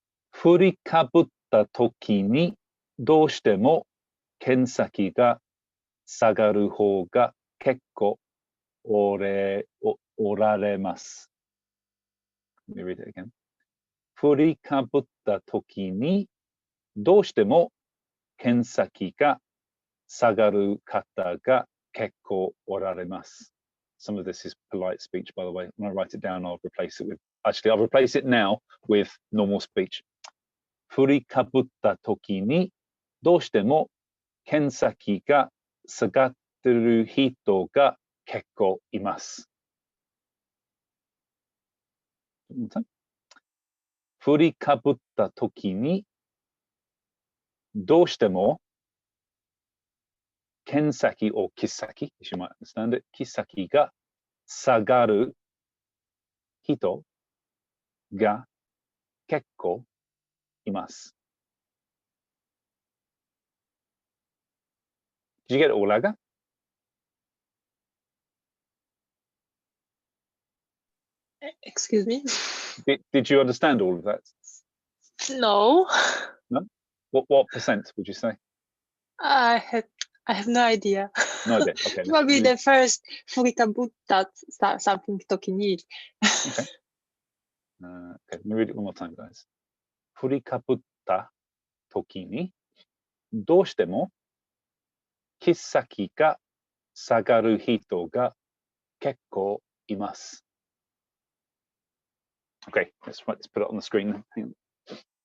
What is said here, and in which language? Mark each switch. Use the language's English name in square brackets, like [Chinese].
[Japanese] 振りかぶった時にどうしても剣先が下がる方が結構おられます。 [English] Let me read it again. [Japanese] 振りかぶった時にどうしても剣先が下がる方が結構おられます。 [English] Some of this is polite speech, by the way. When I write it down, I'll replace it with, actually, I'll replace it now with normal speech. [Japanese] 振りかぶった時にどうしても剣先が下がってる人が結構います。振りかぶった時にどうしても剣先 or 切っ先 [English] as you might understand it [Japanese] 切っ先が下がる人が結構います。 [English] Did you get it all, Aga? Excuse me? Did you understand all of that? No. No? What percent would you say? I have no idea. No idea. Okay. Probably the first furikabutta something tokini. Okay. Okay, let me read it one more time, guys. [Japanese] 振りかぶった時にどうしても切っ先が下がる人が結構います。 [English] Okay, let's put it on the screen. Hang on.